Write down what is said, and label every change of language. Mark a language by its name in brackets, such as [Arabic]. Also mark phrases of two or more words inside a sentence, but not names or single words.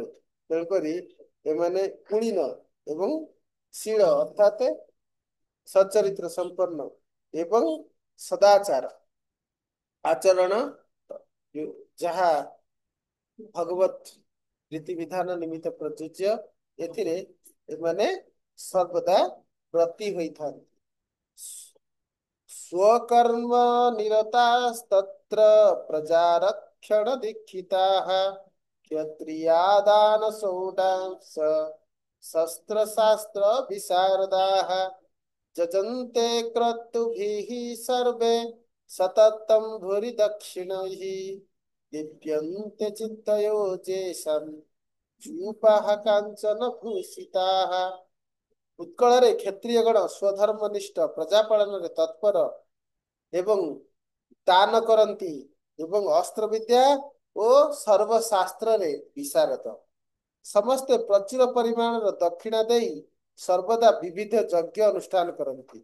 [Odia] ତେଣୁକରି ଏମାନେ କୁଳୀନ ଏବଂ ଶୀଳ ଅର୍ଥାତ ସଚରିତ୍ର ସମ୍ପନ୍ନ ଏବଂ ସଦାଚାର ଆଚରଣ, ଯାହା ଭଗବତ ରୀତିବିଧାନ ନିମିତ୍ତ ପ୍ରଯୁଜ୍ୟ, ଏଥିରେ ଏମାନେ ସର୍ବଦା ବ୍ରତୀ ହୋଇଥାନ୍ତି। [Sanskrit] स्वकर्म निरतास्तत्र प्रजारक्षण दीक्षिताः क्षत्रियादान सौडांस शस्त्रशास्त्र विशारदाः जजन्ते क्रतुभिः सर्वे सततं भूरि दक्षिणैः दिव्यन्ते चित्तयो जेषां चूपाः काञ्चन भूषिताः। [Odia] ଉତ୍କଳରେ କ୍ଷତ୍ରିୟଗଣ ସ୍ୱଧର୍ମନିଷ୍ଠ, ପ୍ରଜାପାଳନରେ ତତ୍ପର ଏବଂ ଦାନ କରନ୍ତି ଏବଂ ଅସ୍ତ୍ରବିଦ୍ୟା ଓ ସର୍ବଶାସ୍ତ୍ରରେ ବିଶାରଦ। ସମସ୍ତେ ପ୍ରଚୁର ପରିମାଣର ଦକ୍ଷିଣା ଦେଇ ସର୍ବଦା ବିବିଧ ଯଜ୍ଞ ଅନୁଷ୍ଠାନ କରନ୍ତି।